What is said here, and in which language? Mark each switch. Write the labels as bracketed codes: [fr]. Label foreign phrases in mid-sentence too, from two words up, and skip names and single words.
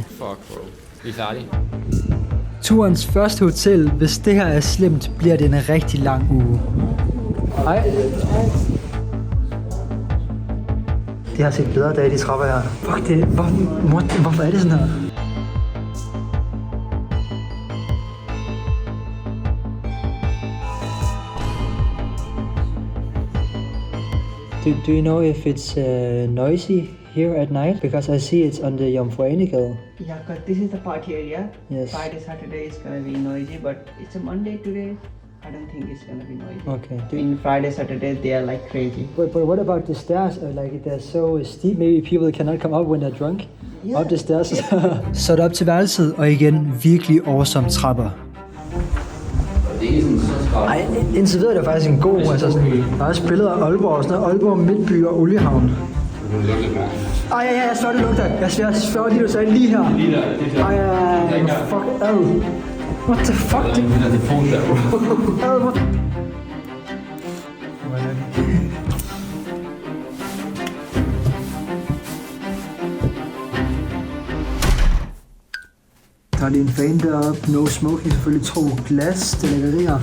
[en] Fuck bro. [da] Vi er færdige. Turens første hotel. Hvis det her er slemt, bliver det en rigtig lang uge. Hej. Det har set bedre dage, de trapper her. Fuck det. Hvorfor er det sådan her? [en] Do you know if it's noisy here at night? Because I see it's on the Jomfru Anegade. Yeah, because this is the party area. Yes. Friday, Saturday is gonna be noisy, but it's a Monday today. I don't think it's gonna be noisy. Okay. In Friday, Saturday, they are like crazy. But what about the stairs? Like they're so steep, maybe people cannot come up when they're drunk? Yeah. Up the stairs. [da] Så er det op til værelset, og igen virkelig awesome trapper. Det er ikke sådan så skrald. Ej, indtil videre er det faktisk en god, altså sådan, der er også billeder af Aalborg og sådan noget, Aalborg, Midtby og Oliehavn. Ej, ja, jeg svær, det lugter. Jeg svær, lige du sagde lige her. Lige der, det er Ej, ja, fuck, ad. [en] What the fuck? [da] det er det punkt der, bro. Ad, what? Der er lige en fan deroppe, [en] no smoking, [da] selvfølgelig 2 glas, det lækkerier.